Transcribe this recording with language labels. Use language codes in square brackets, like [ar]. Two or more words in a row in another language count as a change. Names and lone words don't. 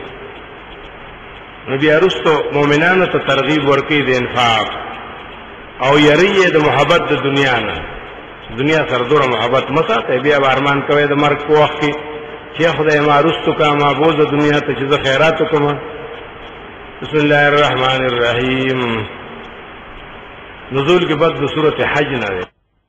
[ps] نو بیا وروسته مؤمنانو ته ترغیب ورکوي د انفاق او یری د محبت د دنیا نه دنیا سره دوره محبت مه ساتئ بیا به ارمان کوئ د مرګ په وخت کې چې خدای ما رستو کا ما بوز دنیا ته چې خیرات وکم [ar] بسم الله الرحمن الرحیم [ur] نزول کے بعد سورۃ حج [ps] نہ